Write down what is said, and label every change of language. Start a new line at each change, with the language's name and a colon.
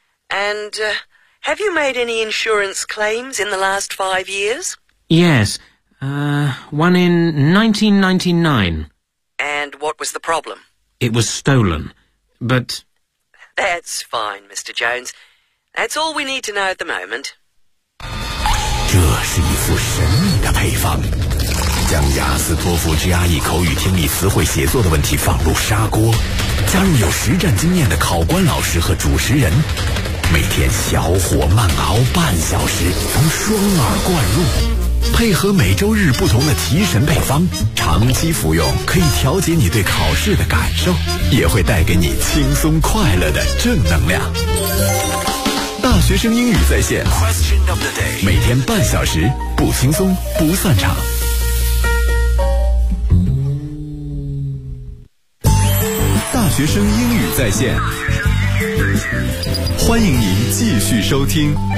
English: And, have you made any insurance claims in the last 5 years? Yes. One in 1999. And what was the problem? It was stolen, but... That's fine, Mr. Jones. That's all we need to know at the moment.
Chinese: 这是一副神秘的配方，将雅思托福 GRE 口语听力词汇写作的问题放入砂锅，加入有实战经验的考官老师和主持人，每天小火慢熬半小时，从双耳灌入，配合每周日不同的提神配方，长期服用可以调节你对考试的感受，也会带给你轻松快乐的正能量。大学生英语在线
English: Question of the day.
Chinese: 每天半小时，不轻松不散场。大学生英语在线，欢迎您继续收听。